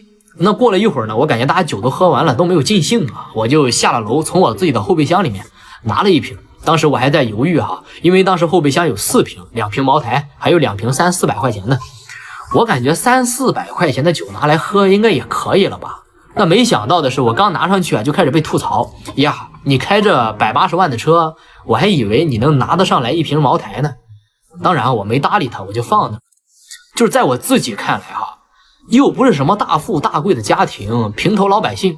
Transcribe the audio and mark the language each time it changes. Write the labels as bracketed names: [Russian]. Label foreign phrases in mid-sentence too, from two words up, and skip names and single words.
[Chinese] 那過了一會兒呢，我感覺大家酒都喝完了，都沒有盡興了，我就下了樓，從我自己的後備箱裡面拿了一瓶。當時我還在猶豫哈，因為當時後備箱有4瓶，2瓶茅台，還有2瓶300-400塊錢的。我感覺300-400塊錢的酒拿來喝應該也可以了吧？那沒想到的是，我剛拿上去就開始被吐槽呀！你開着180萬的車，我還以為你能拿得上來一瓶茅台呢。當然我沒搭理他，我就放那。就是在我自己看來哈，又不是什麼大富大貴的家庭，平頭老百姓。